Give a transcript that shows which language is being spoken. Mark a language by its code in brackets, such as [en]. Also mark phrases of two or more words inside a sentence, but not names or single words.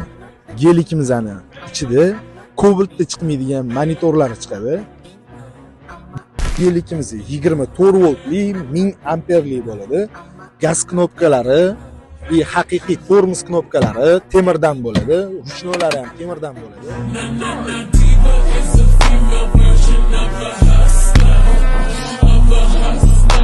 [uz] Gelikimizning ichida kobaltda chiqmaydigan monitorlar chiqadi. Gelikimiz 24 voltli 1000 amperli bo'ladi. Gaz knopkalari va haqiqiy tormoz knopkalari temirdan bo'ladi. Rushnolari ham temirdan bo'ladi. [en] Diva is a female version of a hustler.